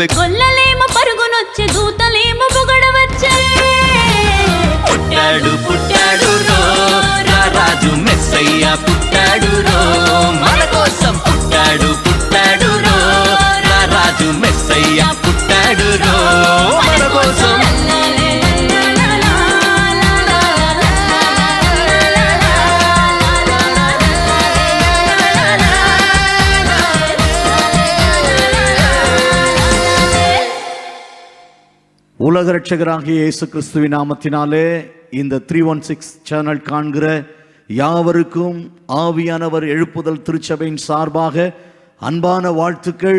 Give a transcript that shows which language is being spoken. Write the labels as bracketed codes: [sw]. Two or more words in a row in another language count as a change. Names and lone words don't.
[te] కొల్లలేమో పరుగునొచ్చే దూతలేమో పొగడవచ్చే పుట్టాడు పుట్టాడు రో రా రాజు మెస్సయ్య పుట్టాడు రో మన కోసం పుట్టాడు పుట్టాడు రో రా రాజు మెస్సయ్య పుట్టాడు రో మన కోసం [ta] உலக ரட்சகராகிய இயேசு கிறிஸ்துவின் நாமத்தினாலே இந்த 316 சேனல் காண்கிற யாவருக்கும் ஆவியானவர் எழுப்புதல் திருச்சபையின் சார்பாக அன்பான வாழ்த்துக்கள்.